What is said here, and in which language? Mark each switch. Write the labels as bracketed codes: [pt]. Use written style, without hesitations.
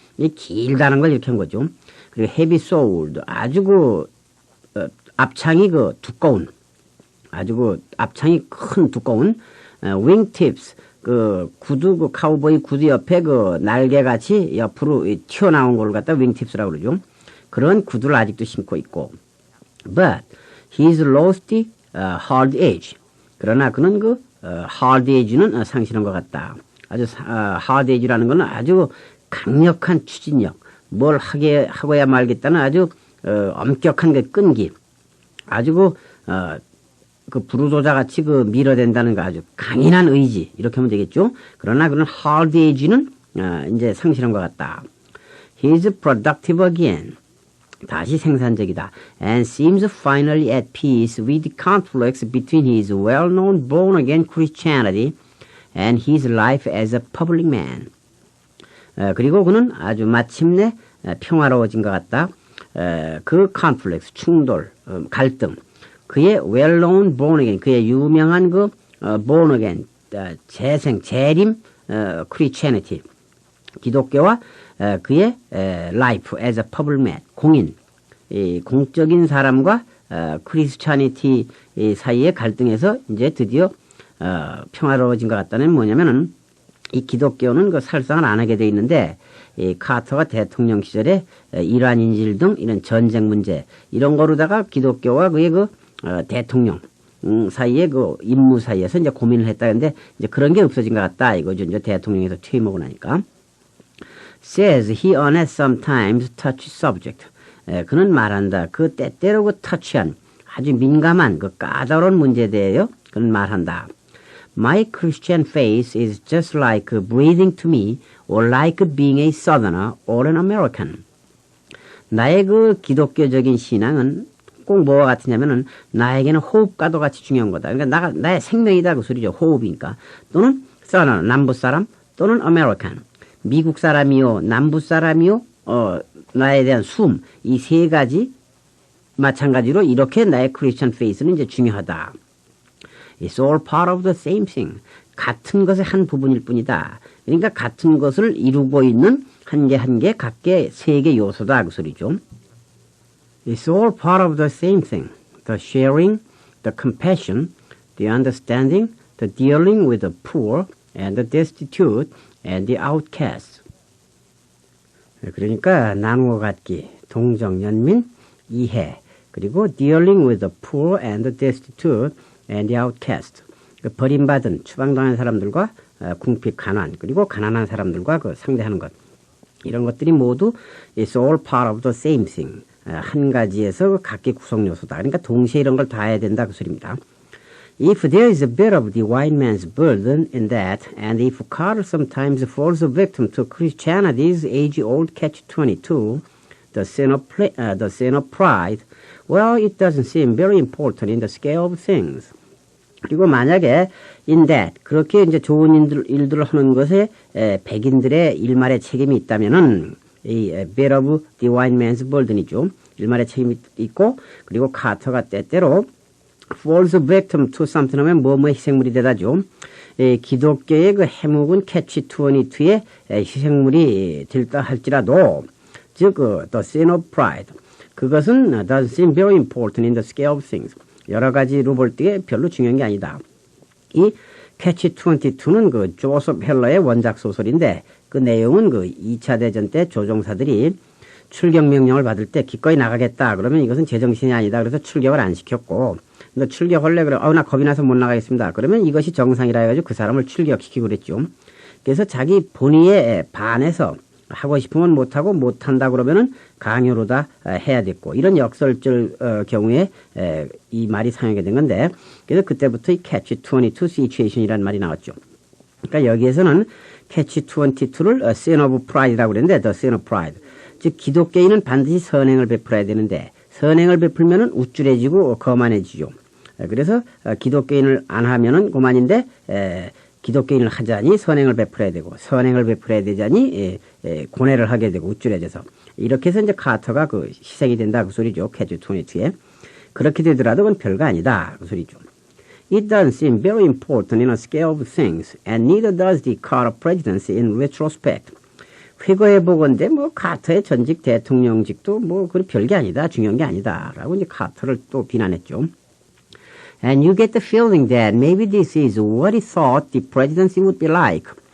[ko] 이 길다는 걸 이렇게 한 거죠. 그리고 헤비 소울드 아주 그 앞창이 그 두꺼운 아주 그 앞창이 큰 두꺼운 윙팁스 그 구두 그 카우보이 구두 옆에 그 날개 같이 옆으로 튀어나온 걸 갖다 윙팁스라고 그러죠. 그런 구두를 아직도 신고 있고. [en] But he's lost the hard edge. [ko] 그러나 그는 그 hard edge는 상실한 것 같다. 아주 hard edge라는 것은 아주 강력한 추진력, 뭘 하고야 말겠다는 아주 엄격한 그 끈기, 아주 그 그 부르조자같이 그 밀어댄다는 거 아주 강인한 의지 이렇게 하면 되겠죠. 그러나 그런 hard edge는 이제 상실한 것 같다. [en] He is productive again. [ko] 다시 생산적이다. [en] And seems finally at peace with the conflicts between his well-known born-again Christianity and his life as a public man. [ko] 그리고 그는 아주 마침내 평화로워진 것 같다. 그 conflicts, 충돌, 갈등, 그의 [en] well-known born-again, [ko] 그의 유명한 그 born-again, 재림, Christianity, 기독교와 그의 [en] life as a public man, [ko] 공인, 공적인 사람과 크리스찬이티 사이의 갈등에서 이제 드디어 평화로워진 것 같다는 뭐냐면은 이 기독교는 그 살상을 안 하게 돼 있는데 이 카터가 대통령 시절에 이란 인질 등 이런 전쟁 문제 이런 거로다가 기독교와 그의 그 대통령 사이의 그 임무 사이에서 이제 고민을 했다는데 이제 그런 게 없어진 것 같다 이거죠. 이제 대통령에서 퇴임하고 나니까. [en] Says he on at sometimes touch subject. [ko] 그는 말한다. 그 때때로 그 터치한 아주 민감한 그 까다로운 문제에 대하여 그는 말한다. [en] My Christian faith is just like breathing to me or like being a southerner or an American. [ko] 나의 그 기독교적인 신앙은 꼭 뭐와 같으냐면은 나에게는 호흡과도 같이 중요한 거다. 그러니까 나의 생명이다 그 소리죠. 호흡이니까. 또는 southerner, 남부 사람 또는 American. 미국 사람이요, 남부 사람이요, 나에 대한 숨, 이 세 가지 마찬가지로 이렇게 나의 크리스천 페이스는 이제 중요하다. [en] It's all part of the same thing. [ko] 같은 것의 한 부분일 뿐이다. 그러니까 같은 것을 이루고 있는 한 개 한 개 각계 세 개 요소다 그 소리죠. [en] It's all part of the same thing. The sharing, the compassion, the understanding, the dealing with the poor and the destitute and the outcast. [ko] 그러니까 나누어 갖기, 동정, 연민, 이해, 그리고 [en] dealing with the poor and the destitute and the outcast. [ko] 버림받은, 추방당한 사람들과 궁핍, 가난, 그리고 가난한 사람들과 그 상대하는 것. 이런 것들이 모두 [en] it's all part of the same thing. [ko] 한 가지에서 각기 구성 요소다. 그러니까 동시에 이런 걸 다 해야 된다 그 소리입니다. [en] If there is a bit of the white man's burden in that, and if Carter sometimes falls a victim to Christianity's age-old catch-22, the sin of pride, well, it doesn't seem very important in the scale of things. [ko] 그리고 만약에 [en] in that, [ko] 그렇게 이제 좋은 일들을 하는 것에 백인들의 일말의 책임이 있다면은 이 [en] bit of the white man's burden [ko] 이죠. 일말의 책임이 있고, 그리고 카터가 때때로 [en] falls victim to something [ko] 하면 뭐뭐의 희생물이 되다죠. 기독교의 그 해묵은 catch-22의 희생물이 될다 할지라도 즉 [en] the sin of pride 그것은 doesn't seem very important in the scale of things. [ko] 여러 가지로 볼 때 별로 중요한 게 아니다. 이 catch-22는 그 조셉 헬러의 원작 소설인데 그 내용은 그 2차 대전 때 조종사들이 출격 명령을 받을 때 기꺼이 나가겠다. 그러면 이것은 제정신이 아니다. 그래서 출격을 안 시켰고 너 출격할래? 그래. 나 겁이 나서 못 나가겠습니다. 그러면 이것이 정상이라 해가지고 그 사람을 출격시키고 그랬죠. 그래서 자기 본의에 반해서 하고 싶으면 못하고 못한다 그러면은 강요로 다 해야 됐고 이런 역설적 경우에 이 말이 사용이 된 건데 그래서 그때부터 이 catch-22 situation이라는 말이 나왔죠. 그러니까 여기에서는 catch-22를 sin of pride라고 그랬는데 [en] the sin of pride. [ko] 즉 기독교인은 반드시 선행을 베풀어야 되는데 선행을 베풀면은 우쭐해지고 거만해지죠. 그래서 기독교인을 안 하면은 고만인데 기독교인을 하자니 선행을 베풀어야 되고 선행을 베풀어야 되자니 고뇌를 하게 되고 우쭐해져서 이렇게 해서 이제 카터가 그 희생이 된다 그 소리죠. catch-22에 그렇게 되더라도 그건 별거 아니다 그 소리죠. [en] It doesn't seem very important in a scale of things, and neither does the Carter presidency in retrospect. [ko] 회거해 보건데 뭐 카터의 전직 대통령직도 뭐 그 별게 아니다, 중요한 게 아니다라고 이제 카터를 또 비난했죠. [en] And you get the feeling that maybe this is what he thought the presidency would be like.